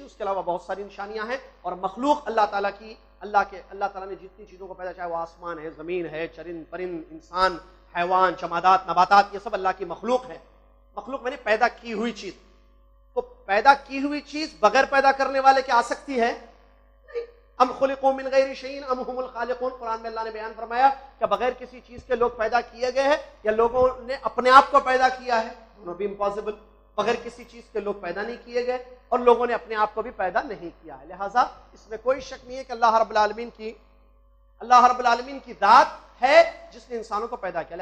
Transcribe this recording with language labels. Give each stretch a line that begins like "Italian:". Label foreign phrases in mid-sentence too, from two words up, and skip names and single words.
Urdu: اس کے علاوہ بہت ساری نشانیاں ہیں. اور مخلوق اللہ تعالیٰ کی، اللہ تعالیٰ نے جتنی چیزوں کو پیدا، چاہے وہ آسمان ہے، زمین ہے، چرند پرند، انسان، حیوان، جمادات، نباتات، یہ سب اللہ کی مخلوق ہے. مخلوق میں نے پیدا کی ہوئی چیز. تو پیدا کی ہوئی چیز بغیر پیدا کرنے والے کی آ سکتی ہے؟
Arabic: ام خلقوا من غیر شیء ام هم الخالقون.
Urdu: قرآن میں اللہ نے بیان فرمایا کہ بغیر کسی چیز کے لوگ پیدا کیے گئے ہیں یا لوگوں نے اپنے آپ کو پیدا کیا ہے. دونوں بھی امپاسبل. بغیر کسی چیز کے لوگ پیدا نہیں کیے گئے اور لوگوں نے اپنے آپ کو بھی پیدا نہیں کیا ہے. لہٰذا اس میں کوئی شک نہیں ہے کہ اللہ رب العالمین کی ذات ہے جس نے انسانوں کو پیدا کیا.